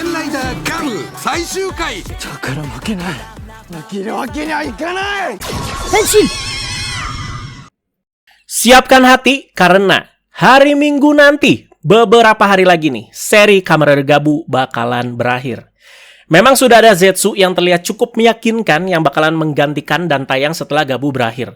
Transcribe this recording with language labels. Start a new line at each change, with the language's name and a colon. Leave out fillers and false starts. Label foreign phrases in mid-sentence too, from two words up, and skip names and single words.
Japanese: ダーガム最終回だから負けない。負けるわけにはいかない。 Henshin!
Indonesian: Siapkan hati karena hari Minggu nanti, beberapa hari lagi nih, seri Kamen Rider Gabu bakalan berakhir. Memang sudah ada Zetsu yang terlihat cukup meyakinkan yang bakalan menggantikan dan tayang setelah Gabu berakhir.